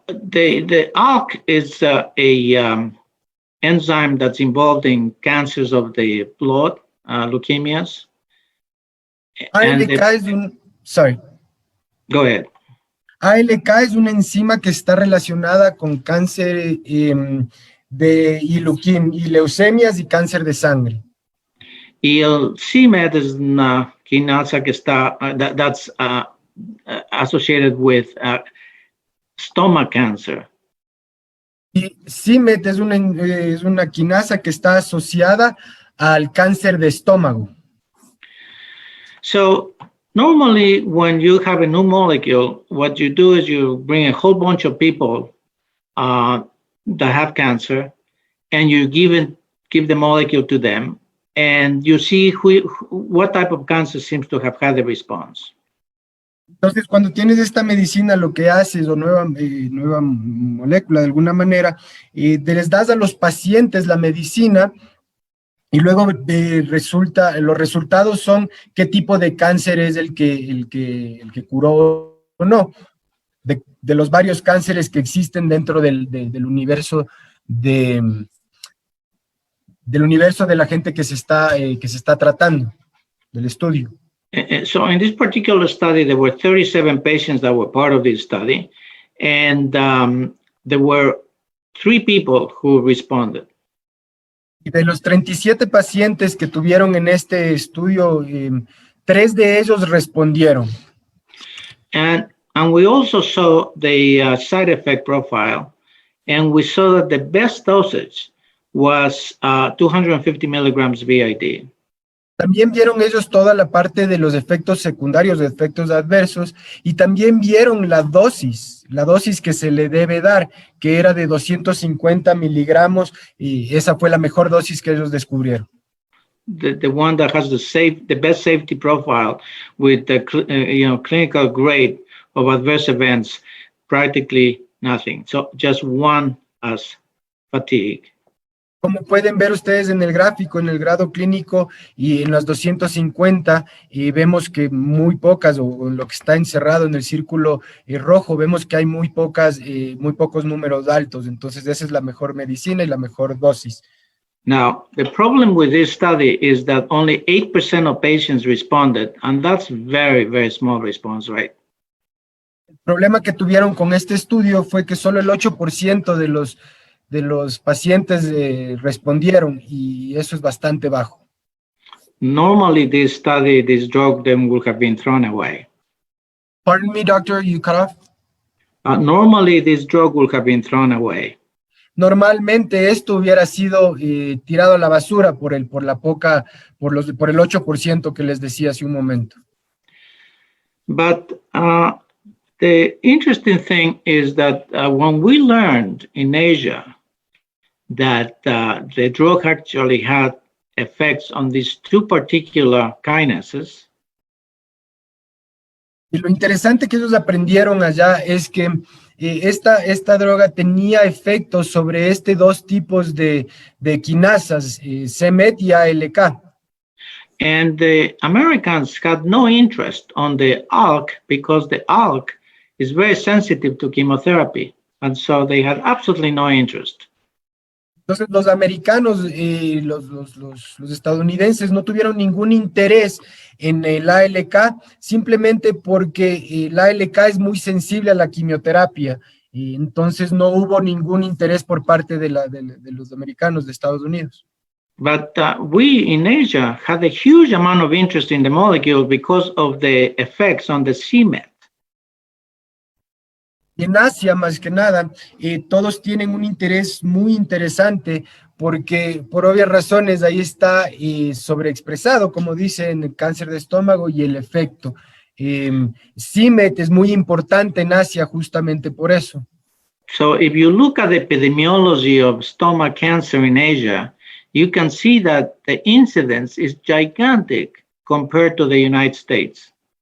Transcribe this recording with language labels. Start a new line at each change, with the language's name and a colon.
English: The ALK is a enzyme that's involved in cancers of the blood, leukemias.
Spanish: ALK es un,
English: sorry. Go ahead.
Spanish: ALK es una enzima que está relacionada con cáncer y leucemias y cáncer de sangre. Y el c-Met es una quinasa que está,
English: that's associated with stomach cancer.
Spanish: Y c-Met es una quinasa que está asociada al cáncer de estómago.
English: So normally when you have a new molecule, what you do is you bring a whole bunch of people that have cancer, and you give the molecule to them, and you see what type of cancer seems to have had a response.
Spanish: Entonces, cuando tienes esta medicina, lo que haces, o nueva molécula de alguna manera, les das a los pacientes la medicina, y luego los resultados son qué tipo de cáncer es el que curó o no, de los varios cánceres que existen dentro del universo del universo de la gente que se está tratando, del estudio.
English: So in this particular study, there were 37 patients that were part of this study, and there were 3 people who responded.
Spanish: Y de los 37 pacientes que tuvieron en este estudio, 3 de ellos respondieron.
English: And we also saw the side effect profile, and we saw that the best dosage was 250 milligrams BID.
Spanish: También vieron ellos toda la parte de los efectos secundarios, de efectos adversos, y también vieron la dosis que se le debe dar, que era de 250 miligramos, y esa fue la mejor dosis que ellos descubrieron.
English: The one that has the best safety profile with the clinical grade of adverse events, practically nothing. So just one as fatigue.
Spanish: Como pueden ver ustedes en el gráfico, en el grado clínico y en las 250, vemos que muy pocas, o lo que está encerrado en el círculo rojo, vemos que hay muy pocos números altos. Entonces esa es la mejor medicina y la mejor dosis.
English: Now, the problem with this study is that only 8% of patients responded, and that's very, very small response rate.
Spanish: El problema que tuvieron con este estudio fue que solo el 8% de los pacientes respondieron, y eso es bastante bajo.
English: Normally, this drug, then would have been thrown away. Pardon me, doctor, you cut off? Normally, this drug would have been thrown away.
Spanish: Normalmente esto hubiera sido tirado a la basura por el 8% que les decía hace un momento.
English: But the interesting thing is that when we learned in Asia that the drug actually had effects on these 2 particular kinases.
Spanish: Y lo interesante que ellos aprendieron allá es que esta droga tenía efectos sobre 2 tipos de quinasas, c-Met y ALK.
English: And the Americans had no interest on the ALK because the ALK is very sensitive to chemotherapy, and so they had absolutely no interest.
Spanish: Entonces los americanos, los estadounidenses no tuvieron ningún interés en el ALK, simplemente porque el ALK es muy sensible a la quimioterapia, y entonces no hubo ningún interés por parte de los americanos de Estados Unidos.
English: But we in Asia had a huge amount of interest in the molecule because of the effects on the c-Met.
Spanish: Y en Asia, más que nada, todos tienen un interés muy interesante porque, por obvias razones, ahí está sobreexpresado, como dicen, el cáncer de estómago y el efecto. CIMET es muy importante en Asia justamente por eso.
English: So if you look at the epidemiology of stomach cancer in Asia, you can see that the incidence is gigantic compared to the United States.